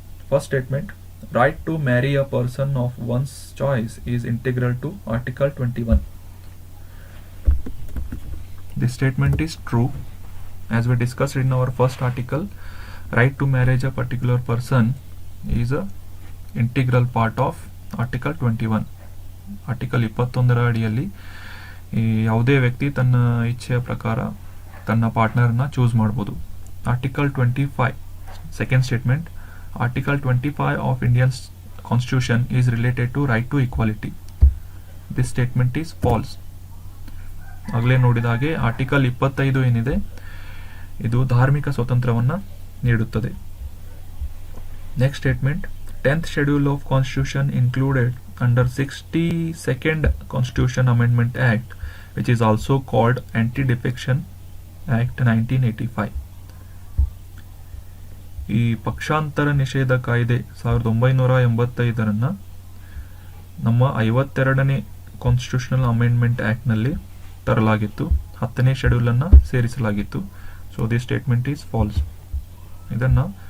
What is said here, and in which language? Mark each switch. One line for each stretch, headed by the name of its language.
English: First statement, right to marry a person of one's choice is integral to article 21. This statement is true. As we discussed in our first article, right to marriage a particular person is a integral part of Article 21.
Kannada: Article 21ರ ಅಡಿಯಲ್ಲಿ ಯಾವುದೇ ವ್ಯಕ್ತಿ ತನ್ನ ಇಚ್ಛೆಯ ಪ್ರಕಾರ ತನ್ನ ಪಾರ್ಟ್ನರ್ನ choose ಮಾಡ್ಬೋದು.
English: Article 25, second statement, article 25 of Indian constitution is related to right to equality. This statement is false.
Kannada: ಆಗಲೇ ನೋಡಿದ ಹಾಗೆ ಆರ್ಟಿಕಲ್ 25 ಏನಿದೆ ಇದು ಧಾರ್ಮಿಕ ಸ್ವಾತಂತ್ರ್ಯವನ್ನು ನೀಡುತ್ತದೆ.
English: Next statement, 10th Schedule of Constitution included under 62nd Constitution Amendment Act, which is also called Anti-Defection Act 1985.
Kannada: ಈ ಪಕ್ಷಾಂತರ ನಿಷೇಧ ಕಾಯ್ದೆ 1985 ನಮ್ಮ 52ನೇ constitutional amendment ಆ್ಯಕ್ಟ್ನಲ್ಲಿ ತರಲಾಗಿತ್ತು. 10ನೇ ಶೆಡ್ಯೂಲನ್ನು ಸೇರಿಸಲಾಗಿತ್ತು.
English: So this statement is false.
Kannada: ಇದನ್ನು